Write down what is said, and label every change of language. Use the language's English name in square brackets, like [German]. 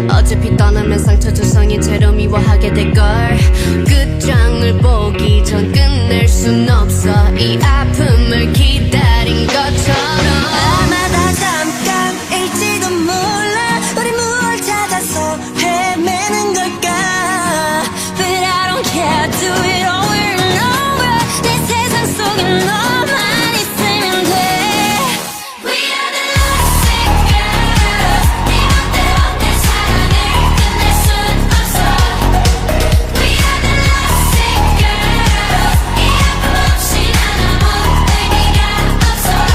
[Korean] 어차피 떠나면 상처 조성인 채로 미워하게 될걸. 끝장을 보기 전 끝낼 순 없어. 이 아픔을 기다린 것처럼. 아마 다 잠깐일지도 몰라. 우리 무얼 찾아서 헤매는 걸까. [English] But I don't care, do it over and over. [Korean] 내 세상 속에 너만 있으면 돼. [English] We are the lovesick girls. [Korean] 네 맘대로 내 사랑을 끝낼 순 없어. [English] We are the lovesick girls. [Korean] 이 아픔 없이 난 아무 의미가 없어.